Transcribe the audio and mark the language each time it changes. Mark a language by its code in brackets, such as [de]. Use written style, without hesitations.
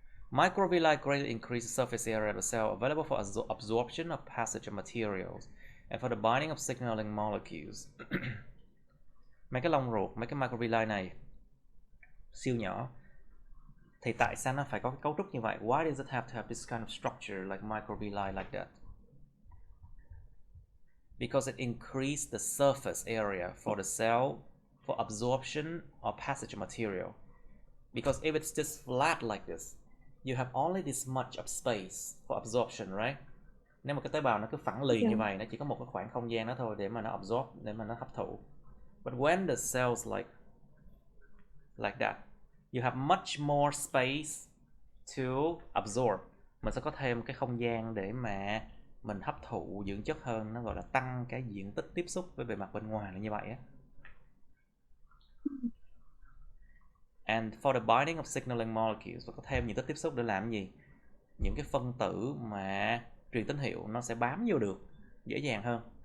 [en] Microvilli greatly increase the surface area of the cell available for absorption of passage of materials and for the binding of signaling molecules. [vi] Mấy cái lông ruột, mấy cái microvilli này siêu nhỏ. Thì tại sao nó phải có cái cấu trúc như vậy? [en] Why does it have to have this kind of structure like microvilli like that? Because it increases the surface area for the cell for absorption or passage of material. Because if it's just flat like this, you have only this much of space for absorption, right? [vi] Nếu một cái tế bào nó cứ phẳng lì như vậy, nó chỉ có một cái khoảng không gian đó thôi để mà nó absorb, để mà nó hấp thụ. [en] But when the cells like that, you have much more space to absorb. [vi] Mình sẽ có thêm cái không gian để mà mình hấp thụ dưỡng chất hơn, nó gọi là tăng cái diện tích tiếp xúc với bề mặt bên ngoài là như vậy á. [en] And for the binding of signaling molecules, [vi] và có thêm những cái tiếp xúc để làm gì? Những cái phân tử mà truyền tín hiệu nó sẽ bám vô được dễ dàng hơn.